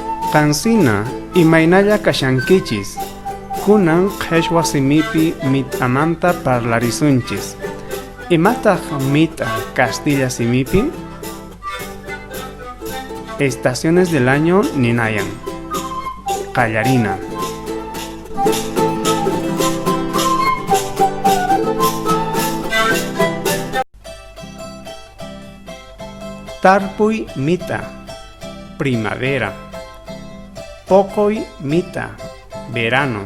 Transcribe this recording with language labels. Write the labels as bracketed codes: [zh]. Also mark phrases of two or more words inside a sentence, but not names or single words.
[qu] Qansina imaynalla kashankichis. Kunan qhechwa simipi mit'amanta parlarisunchis. Imataq mit'a Castilla simipi? [es] Estaciones del año [qu] ninayan. Qallarina. Tarpuy mita, primavera. Pocoy mita, verano.